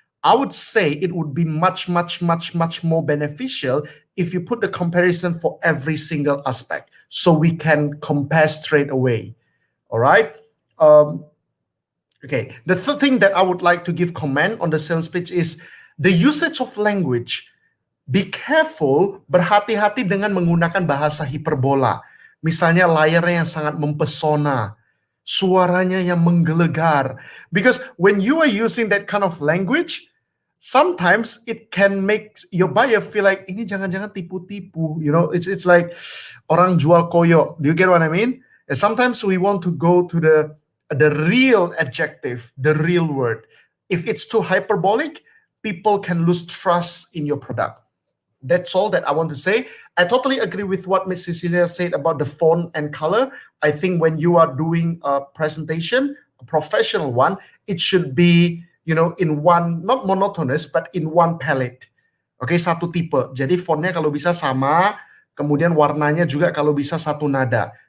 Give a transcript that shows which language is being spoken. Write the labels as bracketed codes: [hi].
[en] I would say it would be much more beneficial if you put the comparison for every single aspect, so we can compare straight away. All right. Okay, the third thing that I would like to give comment on the sales pitch is the usage of language. Be careful, [id] berhati-hati dengan menggunakan bahasa hiperbola. Misalnya layarnya yang sangat mempesona, suaranya yang menggelegar. [en] Because when you are using that kind of language, sometimes it can make your buyer feel like [id] ini jangan-jangan tipu-tipu. [en] You know, it's like [id] orang jual koyo. [en] Do you get what I mean? And sometimes we want to go to the real adjective, the real word. If it's too hyperbolic, people can lose trust in your product. That's all that I want to say. I totally agree with what Ms. Cecilia said about the font and color. I think when you are doing a presentation, a professional one, it should be, you know, in one, not monotonous, but in one palette. [id] Okay, satu tipe. Jadi fontnya kalau bisa sama, kemudian warnanya juga kalau bisa satu nada.